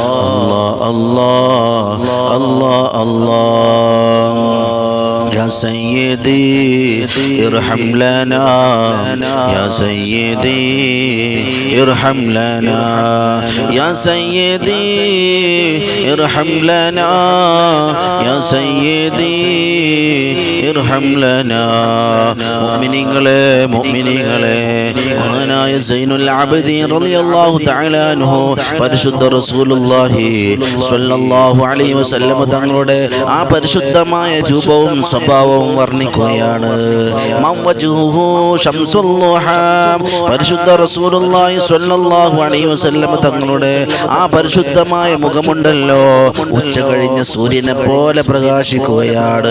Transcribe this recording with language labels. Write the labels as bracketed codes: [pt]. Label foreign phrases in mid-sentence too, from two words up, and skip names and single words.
[ar] الله الله الله يا سيدي ارحم لنا يا سيدي ارحم لنا يا سيدي ارحم لنا يا سيدي ارحم لنا [ml] മുഅ്മിനീങ്ങളെ മഹാനായ സൈനുൽ അബ്ദീൻ [ar] رضي الله تعالى عنه [ml] പരിശുദ്ധ [ar] رسول الله صلى الله عليه وسلم [ml] തങ്ങളുടെ ആ പരിശുദ്ധമായ രൂപവും സ്വഭാവവും വർണ്ണിക്കുകയാണ്. [ar] من وجهه شمس الضحى [ml] പരിശുദ്ധ [ar] رسول الله صلى الله عليه وسلم [ml] തങ്ങളുടെ ആ പരിശുദ്ധമായ മുഖമുണ്ടല്ലോ ഉച്ച കഴിഞ്ഞ സൂര്യനെ പോലെ പ്രകാശിക്കുകയാണ്.